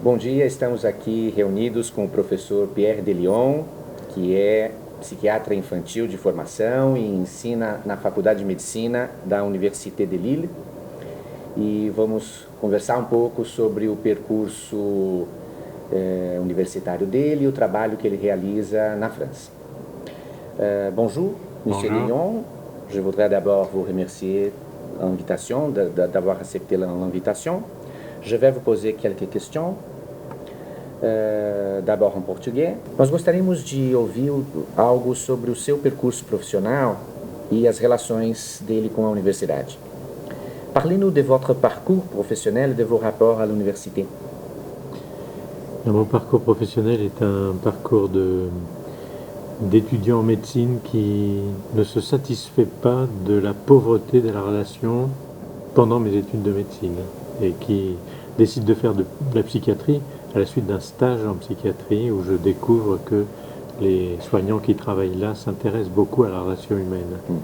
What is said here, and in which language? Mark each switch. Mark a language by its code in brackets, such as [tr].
[pt] Bom dia, estamos aqui reunidos com o professor Pierre de Lyon, que é psiquiatra infantil de formação e ensina na Faculdade de Medicina da Université de Lille. E vamos conversar um pouco sobre o percurso universitário dele e o trabalho que ele realiza na França. [fr] Bonjour, Monsieur de Lyon. Je voudrais d'abord vous remercier l'invitation, d'avoir accepté l'invitation. Je vais vous poser quelques questions, d'abord [pt] em português. Nós gostaríamos de ouvir algo sobre o seu percurso profissional e as relações dele com a universidade. [fr] Parlez-nous de votre parcours professionnel et de vos rapports à l'université. Mon parcours professionnel est un parcours d'étudiant en médecine qui ne se satisfait pas de la pauvreté de la relation pendant mes études de médecine et qui décide de faire de la psychiatrie à la suite d'un stage en psychiatrie où je découvre que les soignants qui travaillent là s'intéressent beaucoup à la relation humaine.